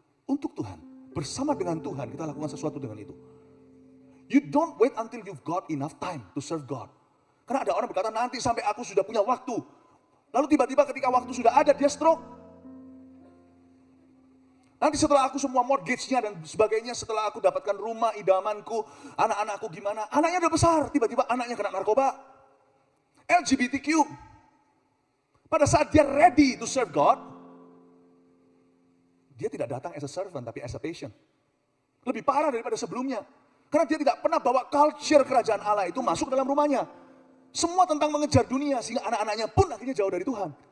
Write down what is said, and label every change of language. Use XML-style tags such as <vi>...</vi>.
<id>Untuk Tuhan, bersama dengan Tuhan kita lakukan sesuatu dengan itu.</id> <en>You don't wait until you've got enough time to serve God.</en> <id>Karena ada orang berkata, nanti sampai aku sudah punya waktu. Lalu tiba-tiba ketika waktu sudah ada, dia stroke. Nanti setelah aku semua mortgage-nya dan sebagainya, setelah aku dapatkan rumah idamanku, anak-anakku gimana, anaknya udah besar, tiba-tiba anaknya kena narkoba.</id> <en>LGBTQ.</en> <id>Pada saat dia</id> <en>ready to serve God,</en> <id>dia tidak datang</id> <en>as a servant,</en> <id>tapi</id> <en>as a patient.</en> <id>Lebih parah daripada sebelumnya. Karena dia tidak pernah bawa culture kerajaan Allah itu masuk dalam rumahnya. Semua tentang mengejar dunia, sehingga anak-anaknya pun akhirnya jauh dari Tuhan.</id>